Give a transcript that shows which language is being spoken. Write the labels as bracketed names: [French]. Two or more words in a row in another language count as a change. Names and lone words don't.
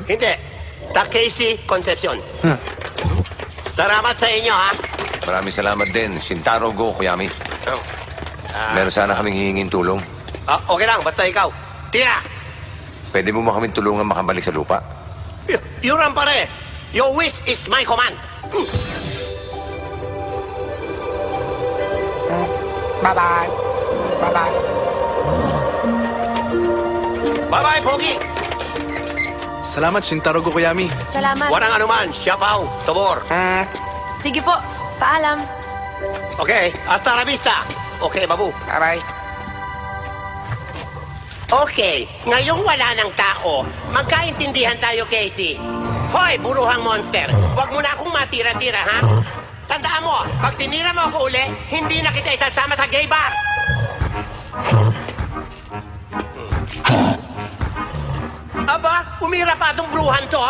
[Filipino] Hindi. Casey Concepcion. Salamat sa inyo, ha? Maraming salamat din, Shintaro Gokoyami. Meron sana kaming hihingin tulong. Okay lang, basta ikaw. Tira! Pwede mo kaming tulungan makabalik sa lupa? Yuran pare, [English] your wish is my command. Bye-bye. Bye-bye. Bye-bye, [Filipino] Pogi. Salamat, Shintaro Gokoyami. Salamat. Walang anuman, Siapaw, Tobor. Sige po, paalam. [Spanish] Okay, hasta la vista. [Filipino] Okay, babu. [English] Bye-bye. [Filipino] Okay, ngayong wala ng tao, magkaintindihan tayo, Casey. Hoy, buruhang monster, huwag mo na akong matira-tira, ha? Tandaan mo, pag tinira mo ako uli, hindi na kita isasama sa gay bar. Aba, umira pa itong bruhan to, ha?